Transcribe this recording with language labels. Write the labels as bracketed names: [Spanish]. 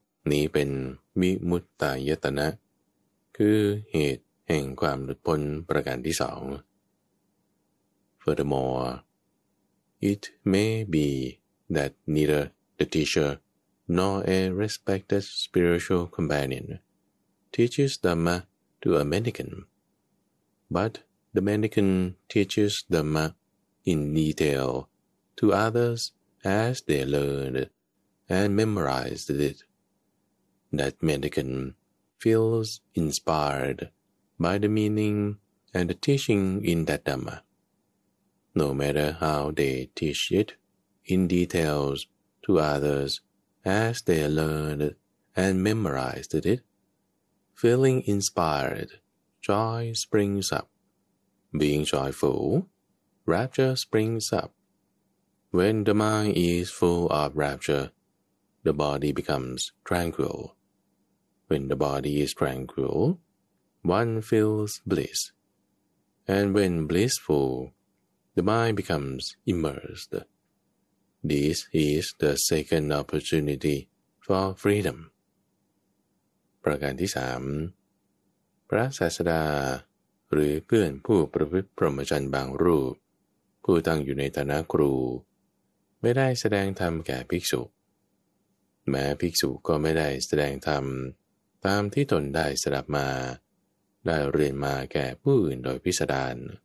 [Thai] นี้เป็นวิมุตตายตนะคือเหตุแห่งความหลุดพ้นประการที่สอง [English] Furthermore, it may be that neither the teacher nor a respected spiritual companion teaches Dhamma to a mendicant, but the mendicant teaches Dhamma in detail to others as they learned and memorized it. That mendicant feels inspired by the meaning and the teaching in that Dhamma. No matter how they teach it in details to others as they learned and memorized it, feeling inspired, joy springs up. Being joyful, rapture springs up. When the mind is full of rapture, the body becomes tranquil. When the body is tranquil, one feels bliss. And when blissful, the mind becomes immersed. This is the second opportunity for freedom. [Thai] ประการที่สามพระศาสดาหรือเพื่อนผู้ประพฤติพรหมจรรย์บางรูปผู้ตั้งอยู่ในฐานะครูไม่ได้แสดงธรรมแก่ภิกษุแม้ภิกษุก็ไม่ได้แสดงธรรมตามที่ตนได้สดับมาได้เรียนมาแก่ผู้อื่นโดยพิสดาร